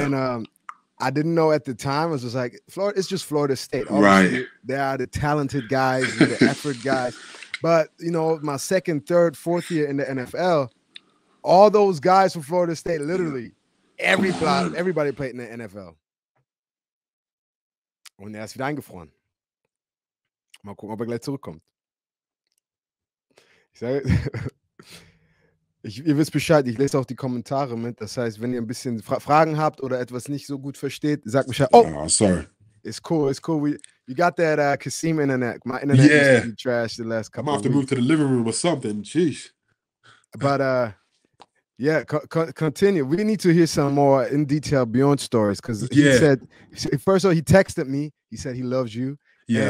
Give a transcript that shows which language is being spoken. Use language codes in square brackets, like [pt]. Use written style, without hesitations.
[en] And I didn't know at the time. I was just like, Florida. It's just Florida State. Obviously, right. They are the talented guys, and the effort guys. But you know, my 2nd, 3rd, 4th year in the NFL, all those guys from Florida State, literally everybody played in the NFL. [de] Und ist wieder eingefroren. Mal gucken, ob gleich zurückkommt. Ich sage, ihr wisst Bescheid, ich lese auch die Kommentare mit. Das heißt, wenn ihr ein bisschen Fragen habt oder etwas nicht so gut versteht, sagt Bescheid. Oh, [en] sorry. It's cool. You got that Kasim internet. My internet used to be trash the last couple of weeks. I'm going to have to move to the living room or something. Jeez. But yeah, continue. We need to hear some more in detail Bjorn stories because he said, first of all, he texted me. He said he loves you. Yeah.